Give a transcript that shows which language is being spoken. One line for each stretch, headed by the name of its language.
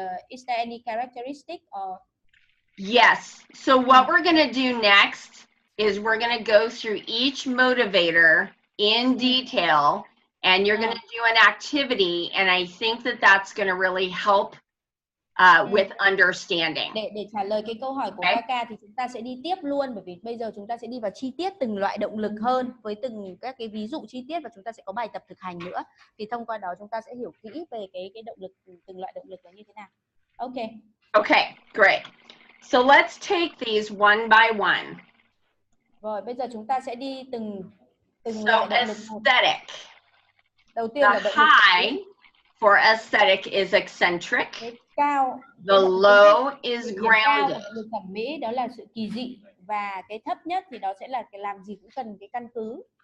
English: Is there any characteristic or? Yes. So what we're going to do next is we're going to go through each motivator in detail, and you're going to do an activity, and I think that that's going to really help with understanding.
Vietnamese: Để trả lời cái câu hỏi của Kaka thì chúng ta sẽ đi tiếp luôn, bởi vì bây giờ chúng ta sẽ đi vào chi tiết từng loại động lực hơn với từng các cái ví dụ chi tiết, và chúng ta sẽ có bài tập thực hành nữa. Thì thông qua đó chúng ta sẽ hiểu kỹ về cái động lực, từng loại động lực là như thế nào.
English: Okay. Okay, great. So let's take these one by one.
Vietnamese: Rồi, bây giờ chúng ta sẽ đi từng loại động lực. Aesthetic. Đầu tiên là động lực
English: high for aesthetic is eccentric.
Vietnamese: Cao.
English: The low is grounded.
Vietnamese: Động lực thẩm mỹ đó là sự kỳ dị, và cái thấp nhất thì đó sẽ là cái làm gì cũng cần cái căn cứ.